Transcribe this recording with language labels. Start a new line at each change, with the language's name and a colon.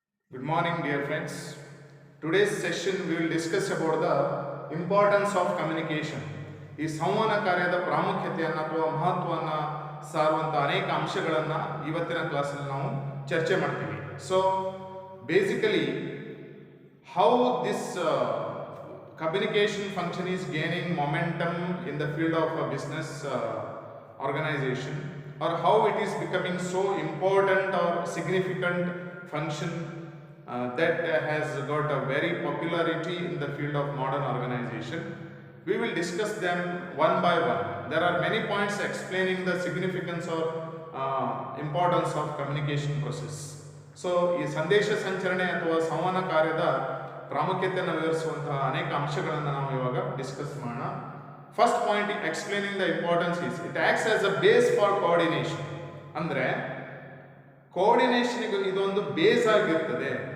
English: Good morning, dear friends. Today's session we will discuss about the importance of communication.
Kannada: ಈ ಸಂವಹನ ಕಾರ್ಯದ ಪ್ರಾಮುಖ್ಯತೆಯನ್ನು ಅಥವಾ ಮಹತ್ವವನ್ನು ಸಾರುವಂಥ ಅನೇಕ ಅಂಶಗಳನ್ನು ಇವತ್ತಿನ ಕ್ಲಾಸಲ್ಲಿ ನಾವು ಚರ್ಚೆ ಮಾಡ್ತೀವಿ.
English: So basically how this communication function is gaining momentum in the field of a business organization, or how it is becoming so important or significant function that has got a very popularity in the field of modern organization. We will discuss them one by one. There are many points explaining the significance or importance of communication process.
Kannada: So ಈ ಸಂದೇಶ ಸಂಚರಣೆ ಅಥವಾ ಸಂವಹನ ಕಾರ್ಯದ ಪ್ರಾಮುಖ್ಯತೆಯನ್ನು ವಿವರಿಸುವಂತಹ ಅನೇಕ ಅಂಶಗಳನ್ನು ನಾವು ಇವಾಗ ಡಿಸ್ಕಸ್ ಮಾಡೋಣ.
English: First point explaining the importance is it acts as a base for coordination.
Kannada: ಅಂದರೆ ಕೋಆರ್ಡಿನೇಷನ್ಗೆ ಇದೊಂದು ಬೇಸ್ ಆಗಿರ್ತದೆ.